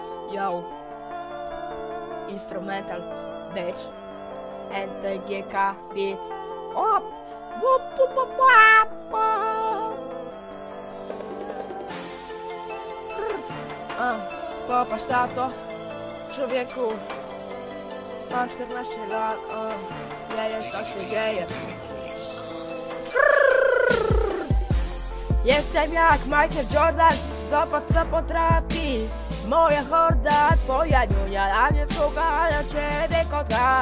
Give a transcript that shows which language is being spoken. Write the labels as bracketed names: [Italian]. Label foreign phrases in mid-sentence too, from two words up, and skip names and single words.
[English] Yo, instrumental, bitch, NTGK beat. Op, wop, wop, wop, wop. [Polish] Popatrz na to, człowieku. Mam 14 lat, nie wiem co się dzieje. Jestem jak Michael Jordan, zobacz co potrafi moja horda, twoja niunia na mnie słucha, na ciebie kotka.